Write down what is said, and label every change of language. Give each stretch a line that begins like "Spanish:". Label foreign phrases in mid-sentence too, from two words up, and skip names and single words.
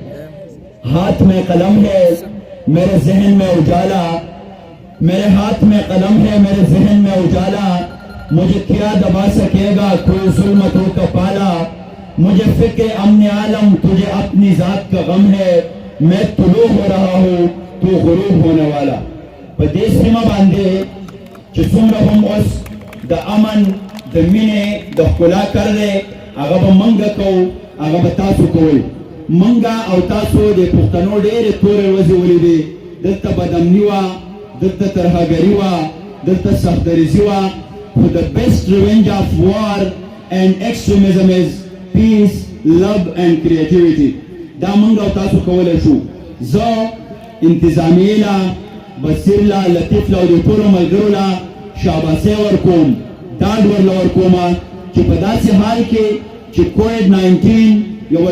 Urdu: ہاتھ میں قلم ہے میرے ذہن میں اجالا میرے ہاتھ میں قلم ہے میرے ذہن میں اجالا مجھے کیا دبا سکے گا کوئی ظلمتوں کا پالا مجھے فکر امن عالم تجھے اپنی ذات کا غم ہے میں طلوع ہو رہا ہوں تو غروب ہونے والا
Pashto: پدې سیمه باندې چې څومره هم اوس د امن د مینې د ښکلا کار دی هغه به منګه کوو هغه به تاسو کوئ منګه او تاسو د پښتنو ډېرې تورې ورځې ولیدې دلته بدامني وه دلته ترهګري وه دلته سختدریزي وه خو
English: the best revenge of war and extremism is peace love and creativity
Pashto: دا منګه او تاسو کولی شو زه انتظامیې له بصیر لا لطیف لا د ټولو ملګرو لا شاباسي ورکوم ډاډ ورله ورکومه چې په داسې حال کې چې کووډ-19 یوه